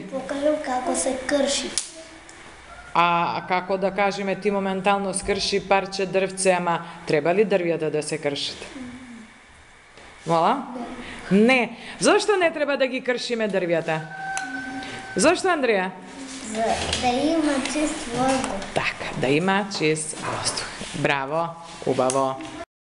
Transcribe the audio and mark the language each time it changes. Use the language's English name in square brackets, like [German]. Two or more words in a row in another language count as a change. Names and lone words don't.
[Macedonian] Покажам како се крши. Како да кажеме, ти моментално скрши парче дрвце, ама треба ли дрвјата да се кршат? Мола? Не. Зошто не треба да ги кршиме дрвјата? Зошто, Андреја? Да има чист воздух. Така, да има чист воздух. Браво, убаво.